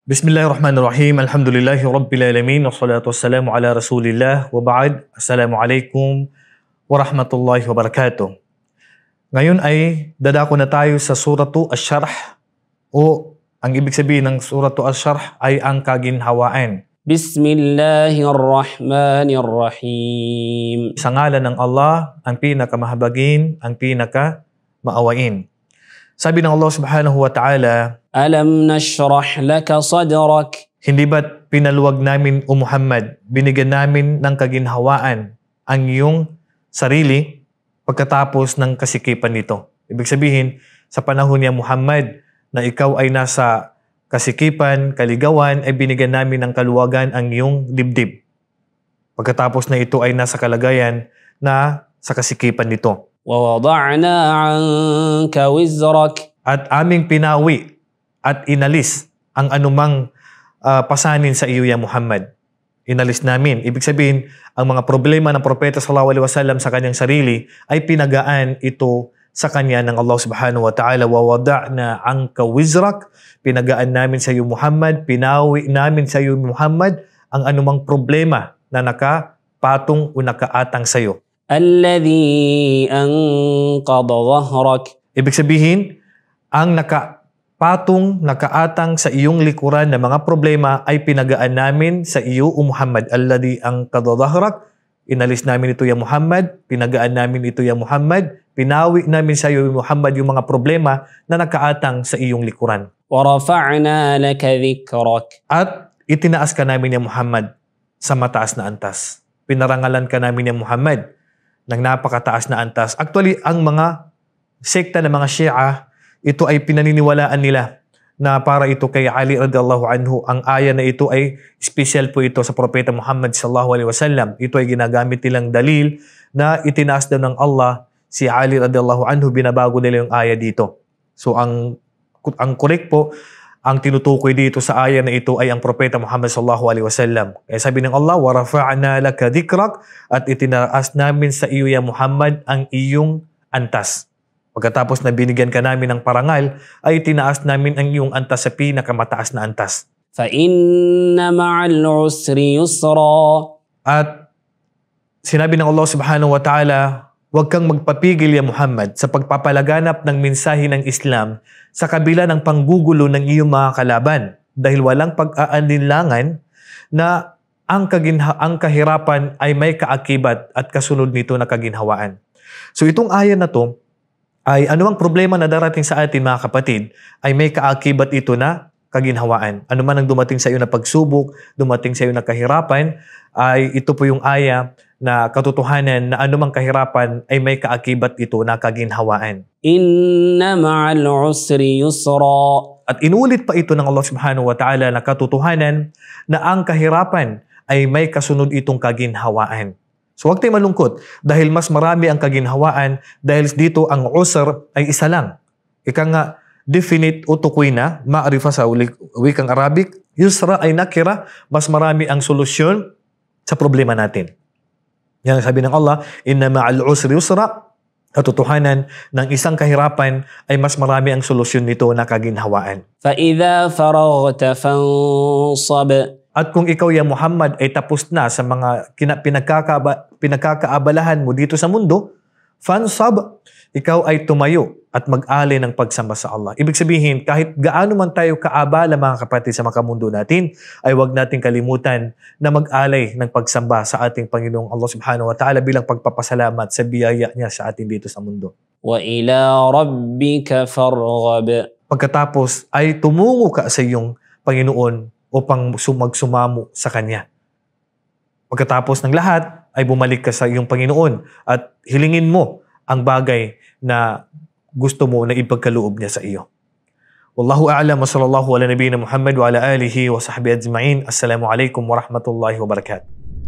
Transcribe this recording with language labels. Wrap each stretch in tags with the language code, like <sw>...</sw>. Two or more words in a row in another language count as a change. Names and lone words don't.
<ar>بسم الله الرحمن الرحيم. الحمد لله رب العالمين. والصلاة والسلام على رسول الله. وبعد. السلام عليكم ورحمة الله وبركاته.</ar> <tl>Ngayon ay dadako na tayo sa Suratu Asy-Syarh o ang ibig sabihin ng Suratu Asy-Syarh ay ang kaginhawaan.</tl> <ar>بسم الله الرحمن الرحيم.</ar> <tl>Sa ngalan ng Allah, ang pinakamahabagin, ang pinakamaawain. Sabi ng Allah</tl> <ar>سبحانه وتعالى, ألم نشرح لك صدرك.</ar> <tl>hindi ba't pinaluwag namin o Muhammad, binigyan namin ng kaginhawaan ang iyong sarili pagkatapos ng kasikipan nito. Ibig sabihin, sa panahon niya Muhammad, na ikaw ay nasa kasikipan, kaligawan, ay binigyan namin ng kaluwagan ang iyong dibdib. Pagkatapos na ito ay nasa kalagayan na sa kasikipan nito.</tl> <ar>وَوَضَعْنَا عَنْكَ وِزْرَكَ.</ar> <tl>At aming pinawi at inalis ang anumang pasanin sa iyo, ya Muhammad. Inalis namin. Ibig sabihin, ang mga problema ng Propeta</tl> <ar>صلى الله عليه وسلم</ar> <tl>sa kanyang sarili ay pinagaan ito sa kanya ng Allah</tl> <ar>سبحانه وتعالى. وَوَضَعْنَا عَنْكَ وِزْرَكَ.</ar> <tl>Pinagaan namin sa iyo, Muhammad. Pinawi namin sa iyo, Muhammad, ang anumang problema na nakapatong o nakaatang sa iyo.</tl> <ar>الذي أنقض ظهرك.</ar> <tl>Ibig sabihin, ang nakapatong, nakaatang sa iyong likuran na mga problema ay pinagaan namin sa iyo, O Muhammad.</tl> <ar>الذي أنقض ظهرك.</ar> <tl>Inalis namin ito, ya Muhammad. Pinagaan namin ito, ya Muhammad. Pinawi namin sa iyo, Muhammad, yung mga problema na nakaatang sa iyong likuran.</tl> <ar>ورفعنا لك ذكرك.</ar> <tl>At itinaas ka namin, ya Muhammad, sa mataas na antas. Pinarangalan ka namin, ya Muhammad, ng napakataas na antas. Actually, ang mga sekta ng mga Shia, ito ay pinaniniwalaan nila na para ito kay Ali</tl> <ar>رضي الله عنه.</ar> <tl>Ang aya na ito ay special po ito sa Propeta Muhammad</tl> <ar>صلى الله عليه وسلم.</ar> <tl>Ito ay ginagamit nilang dalil na itinaas daw ng Allah si Ali</tl> <ar>رضي الله عنه.</ar> <tl>Binabago nila yung aya dito. So ang correct po, ang tinutukoy dito sa aya na ito ay ang Propeta Muhammad</tl> <ar>صلى الله عليه وسلم.</ar> <tl>Kaya sabi ng Allah,</tl> <ar>وَرَفَعْنَا لَكَ ذِكْرَكَ.</ar> <tl>At itinaas namin sa iyo, ya Muhammad, ang iyong antas. Pagkatapos na binigyan ka namin ng parangal, ay itinaas namin ang iyong antas sa pinakamataas na antas.</tl> <ar>فَإِنَّ مَعَ الْعُسْرِ يُسْرًا.</ar> <tl>At sinabi ng Allah</tl> <ar>سبحانه وتعالى,</ar> <tl>huwag kang magpapigil, ya Muhammad, sa pagpapalaganap ng mensahe ng Islam sa kabila ng panggugulo ng iyong mga kalaban, dahil walang pag-aalinlangan na ang kahirapan ay may kaakibat at kasunod nito na kaginhawaan. So itong aya na to ay anumang problema na darating sa atin, mga kapatid, ay may kaakibat ito na kaginhawaan. Ano man ang dumating sa iyo na pagsubok, dumating sa iyo na kahirapan, ay ito po yung aya na katotohanan na anumang kahirapan ay may kaakibat ito na kaginhawaan.</tl> <ar>إن مع العسر يسرا.</ar> <tl>At inulit pa ito ng Allah</tl> <ar>سبحانه وتعالى</ar> <tl>na katotohanan na ang kahirapan ay may kasunod itong kaginhawaan. So huwag tayong malungkot dahil mas marami ang kaginhawaan, dahil dito ang usr ay isa lang. Ika nga, definite o tukoy na, ma'arifa sa wikang Arabic, yusra ay nakira, mas marami ang solusyon sa problema natin. Yan sabi ng Allah,</tl> <ar>إن مع العسر يسرا.</ar> <tl>Katotohanan ng isang kahirapan ay mas marami ang solusyon nito na kaginhawaan.</tl> <ar>فَإِذَا فَرَغْتَ فَانصَبْ.</ar> <tl>At kung ikaw, ya Muhammad, ay tapos na sa mga pinagkakaabalahan mo dito sa mundo, fansab, ikaw ay tumayo at mag-alay ng pagsamba sa Allah. Ibig sabihin, kahit gaano man tayo kaabala, mga kapatid, sa makamundo natin, ay huwag nating kalimutan na mag-alay ng pagsamba sa ating Panginoong Allah</tl> <ar>سبحانه وتعالى</ar> <tl>bilang pagpapasalamat sa biyaya niya sa atin dito sa mundo.</tl> <ar>وَإِلَىٰ رَبِّكَ فَارْغَب.</ar> <tl>Pagkatapos ay tumungo ka sa iyong Panginoon upang magsumamo sa Kanya. Pagkatapos ng lahat, ay bumalik ka sa iyong Panginoon at hilingin mo ang bagay na gusto mo na ipagkaloob niya sa iyo.</tl> <ar>والله أعلم وصلى الله على نبينا محمد وعلى آله وصحبه أجمعين. السلام عليكم ورحمة الله وبركاته.</ar>